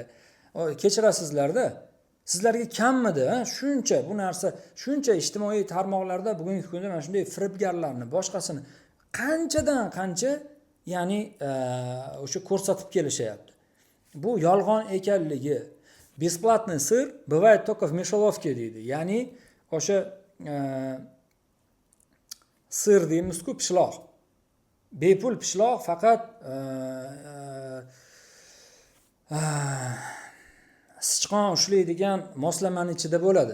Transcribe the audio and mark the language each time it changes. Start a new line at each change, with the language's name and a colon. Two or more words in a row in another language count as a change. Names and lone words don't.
Uzbek: Kechirasizlarda. Sizlarga kammidi, shuncha bu narsa, shuncha ijtimoiy tarmoqlarda bugungi kunda mana shunday firibgarlarni, boshqasini qanchadan qancha, ya'ni o'sha ko'rsatib kelishyapti. Bu yolg'on ekanligi,
Russian: бесплатный сыр бывает только в мышеловке deydi.
Uzbek: Ya'ni o'sha sir deymiz-ku, pishloq. Bepul pishloq faqat sichqon ushlaydigan moslamani ichida bo'ladi.